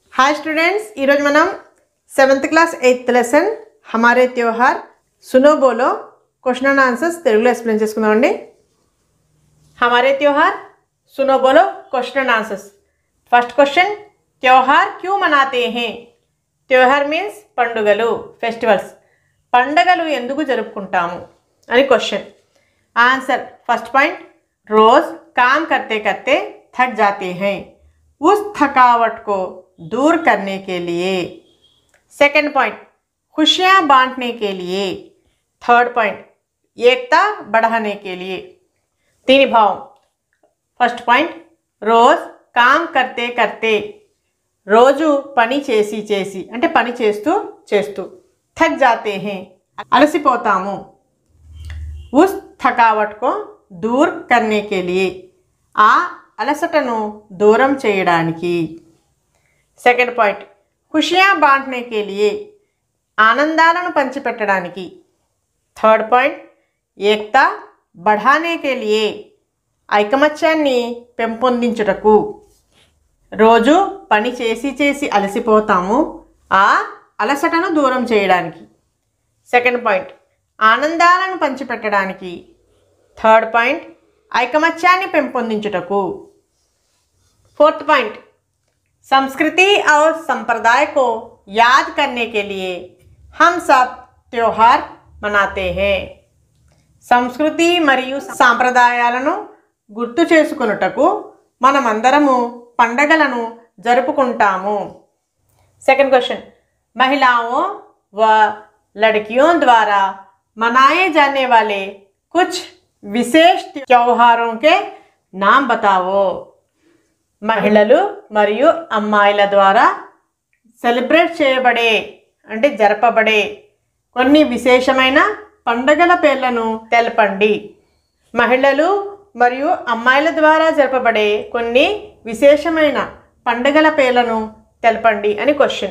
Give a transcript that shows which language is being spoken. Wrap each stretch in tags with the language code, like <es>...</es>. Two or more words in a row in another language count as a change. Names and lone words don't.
<en>hi students</en> <te>ఈరోజు మనం 7th క్లాస్ 8th లెసన్ हमारे त्योहार सुनो बोलो</te> <en>question and answers</en> <te>తెలుగులో ఎక్స్‌ప్లెయిన్ చేసుకుందామండి।</te> <hi>हमारे त्योहार सुनो बोलो</hi> <en>question and answers. first question,</en> <hi>त्योहार क्यों मनाते हैं? त्योहार मीन्स</hi> <te>పండుగలు, ఫెస్టివల్స్। పండుగలు ఎందుకు జరుపుకుంటాము అని క్వశ్చన్।</te> <en>answer first point,</en> <hi>रोज काम करते करते थक जाते हैं, उस थकावट को दूर करने के लिए।</hi> <en>second point,</en> <hi>खुशियां बांटने के लिए।</hi> <en>third point,</en> <hi>एकता बढ़ाने के लिए। तीन भाव।</hi> <en>first point,</en> <hi>रोज काम करते करते,</hi> <te>రోజు పని చేసి చేసి అంటే పని చేస్తూ చేస్తూ,</te> <hi>थक जाते हैं అలసిపోతాము, उस थकावट को दूर करने के लिए</hi> <te>ఆ అలసటను దూరం చేయడానికి।</te> <en>second point,</en> <hi>खुशियां बांटने के लिए</hi> <te>ఆనందాలను పంచిపెట్టడానికి।</te> <en>third point,</en> <hi>एकता बढ़ाने के लिए</hi> <te>ఐకమత్యాన్ని పెంపొందించుటకు। రోజు పని చేసి చేసి అలసిపోతాము, ఆ అలసటను దూరం చేయడానికి।</te> <en>second point,</en> <te>ఆనందాలను పంచిపెట్టడానికి।</te> <en>third point,</en> <te>ఐకమత్యాన్ని పెంపొందించుటకు।</te> <en>fourth point,</en> <hi>संस्कृति और संप्रदाय को याद करने के लिए हम सब त्योहार मनाते हैं।</hi> <te>సంస్కృతి మరియు సాంప్రదాయాలను గుర్తు చేసుకొనుటకు మనమందరము పండగలను జరుపుకుంటాము।</te> <en>second question,</en> <hi>महिलाओं व लड़कियों द्वारा मनाए जाने वाले कुछ विशेष त्योहारों के नाम बताओ।</hi> <te>మహిళలు మరియు అమ్మాయిల ద్వారా సెలబ్రేట్ చేయబడే అంటే జరపబడే కొన్ని విశేషమైన పండుగల పేర్లను తెలపండి। మహిళలు మరియు అమ్మాయిల ద్వారా జరపబడే కొన్ని విశేషమైన పండుగల పేర్లను తెలపండి అని క్వశ్చన్।</te>